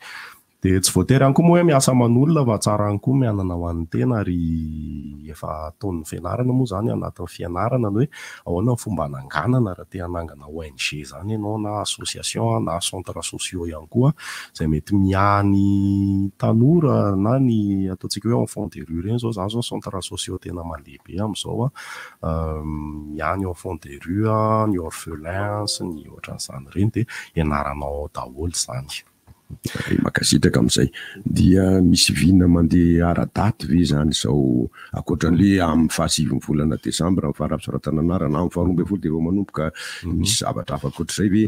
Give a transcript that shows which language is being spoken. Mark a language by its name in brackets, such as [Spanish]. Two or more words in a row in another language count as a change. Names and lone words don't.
[Malagasy] Dia tsy voatery ihany koa moa hoe miasa aman'olona fa tsara ihany koa mianana ho an'ny tena ary efa ataon'ny fianarana moa zany anatin'ny fianarana hoe ahoana ny fomba hananganana raha te hanangana ONG zany ianao na association na [French] centre sociaux [Malagasy] ihany koa izay mety miany tanora na ny ataontsika hoe [French] enfant de rue [Malagasy] reny zao zany zao [French] centre sociaux [Malagasy] tena malehibe amin'izao miany [French] enfant de rue, [Malagasy] ny orphelin sy ny ohatran'izany reny dia ianaranao daholo zany. Makasitraka amin'izay dia misy vina mandeha ara-daty ve zany izao ankoatran'le amin'ny 7 volana Desambra amin'ny fara-pisoratana anarana na amin'ny 12 dia vao manomboka misy zavatra hafa ankoatr'izay ve?